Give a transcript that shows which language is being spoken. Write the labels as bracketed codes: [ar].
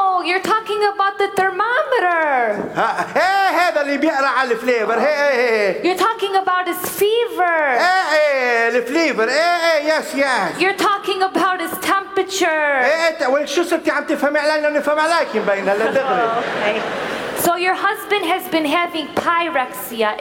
[en] You're talking about the thermometer. [ar] Hey, هذا اللي بيقرا على الفليفر. [en] Hey. You're talking about his fever. [ar] Hey, الفليفر. [en] Hey, yes. You're talking about his temperature. [ar] Hey, شو صرتي عم تفهمي علينا ونفهمي عليكي مبين هلا دغري. [en] So your husband has been having pyrexia.